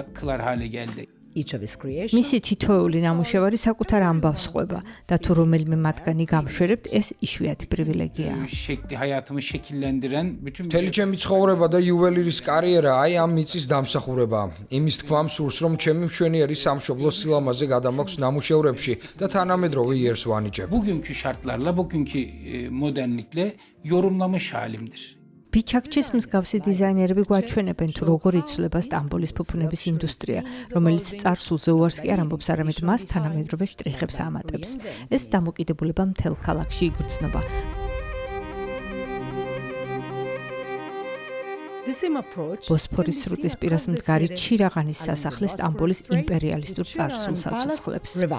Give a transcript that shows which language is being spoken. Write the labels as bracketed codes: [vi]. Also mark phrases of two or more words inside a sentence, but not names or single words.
[ka] მისი თითოეული ნამუშევარი საკუთარ ამბავს ყვება და თუ რომელიმე მათგანი გამშვერებთ, ეს იშვიათი პრივილეგიაა. მთელი ჩემი ცხოვრება და იუველირის კარიერა აი ამ მიწის დამსახურებაა. იმის თქმა მსურს, რომ ჩემი მშვენიერი სამშობლოს სილამაზე გადამაქვს ნამუშევრებში და თანამედროვე იერს ვანიჭებ. [tr] Bugünkü şartlarla, bugünkü modernlikle yorumlamış halimdir. [ka] ბიჩაქჩის მსგავსი დიზაინერები გვაჩვენებენ, თუ როგორ იცვლება სტამბოლის ფუფუნების ინდუსტრია, რომელიც წარსულზე უარს კი არ ამბობს, არამედ მას თანამედროვე შტრიხებს ამატებს. ეს დამოკიდებულება მთელ ქალაქში იგრძნობა. ბოსფორის სრუტის პირას მდგარი ჩირაღანის სასახლე სტამბოლის იმპერიალისტურ წარსულს აცოცხლებს.